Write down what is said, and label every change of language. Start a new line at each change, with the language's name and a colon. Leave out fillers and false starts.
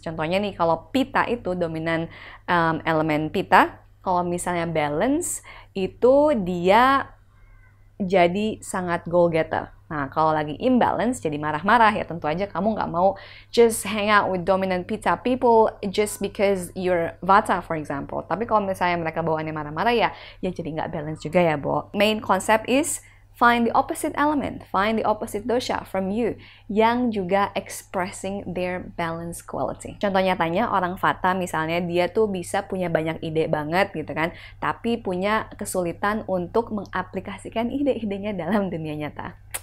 Indonesian: Contohnya nih, kalau Pitta itu dominan elemen Pitta, kalau misalnya balance itu dia jadi sangat
English: goal getter.
Indonesian: Nah, kalau lagi imbalance jadi marah-marah, ya tentu aja kamu nggak mau
English: just hang out with dominant Pitta people just because you're Vata, for example.
Indonesian: Tapi kalau misalnya mereka bawaannya marah-marah, ya jadi nggak balance juga ya, Bo.
English: Main concept is find the opposite element, find the opposite dosha from you
Indonesian: yang juga
English: expressing their balance quality.
Indonesian: Contoh nyatanya, orang Vata misalnya, dia tuh bisa punya banyak ide banget gitu kan, tapi punya kesulitan untuk mengaplikasikan ide-idenya dalam dunia nyata.